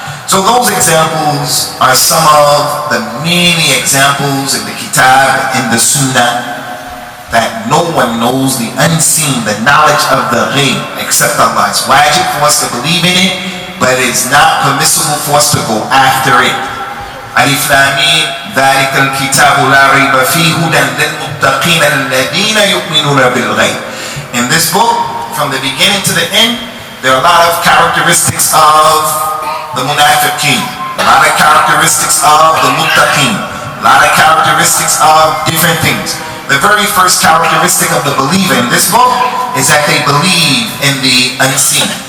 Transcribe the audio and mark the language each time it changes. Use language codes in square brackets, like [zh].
[en] So those examples are some of the many examples in the Kitab, in the Sunnah, that no one knows the unseen, the knowledge of the ghaib, except Allah. It's wajib for us to believe in it, but it's not permissible for us to go after it. [ar] Alif Lam Mim, ذَلِكَ الْكِتَابُ لَا رَيْبَ فِيهِ هُدًى لِلْمُتَّقِينَ الَّذِينَ يُؤْمِنُونَ بِالْغَيْبِ. [en] In this book, from the beginning to the end, there are a lot of characteristics of the munafiqeen, a lot of characteristics of the muttaqeen, a lot of characteristics of different things. The very first characteristic of the believer in this book is that they believe in the unseen.